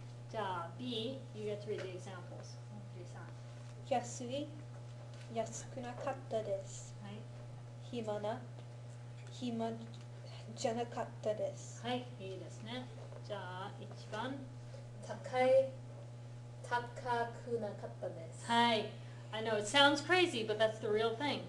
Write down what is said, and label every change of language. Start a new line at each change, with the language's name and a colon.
English: じゃあ B, you get to read the examples. 1, 2, 3.
Japanese: 安い、安くなかったです。はい。暇な、暇じゃなかったです。はい、いいですね。じゃあ1番。高い、高くなかったです。はい。
English: I know it sounds crazy, but that's the real thing.